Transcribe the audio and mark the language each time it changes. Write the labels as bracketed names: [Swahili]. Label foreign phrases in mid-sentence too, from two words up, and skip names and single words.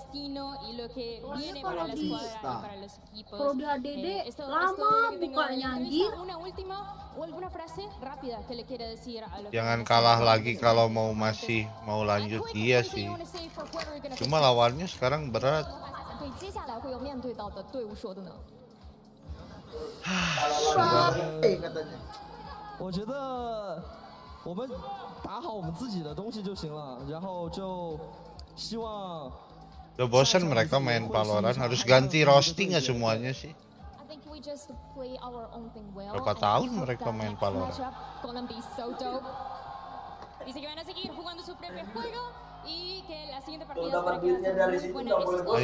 [Indonesian] Kalau di HDD lama bukanya anjir. Jangan kalah lagi kalau masih mau lanjut dia sih. Cuma lawannya sekarang berat. [Chinese] 我觉得我们打好我们自己的东西就行了，然后就希望。 [Indonesian] Udah bosan mereka main Valorant, harus ganti roasting ya semuanya sih. Berapa tahun mereka main Valorant? Kalau dapat duitnya dari situ nggak boleh bosan.